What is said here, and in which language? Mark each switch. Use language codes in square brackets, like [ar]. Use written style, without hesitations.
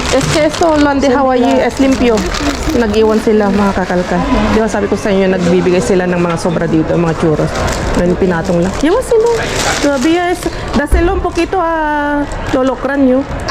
[es] Es que esto lo han dejado allí, es limpio. [tl] Nag-iwan sila, mga kakalkal. Di ba sabi ko sa inyo, nagbibigay sila ng mga sobra dito, mga churros. Ngayon pinatong lang. [es] Llévaselo. Todavía es, dáselo un poquito a Lolo Cranio.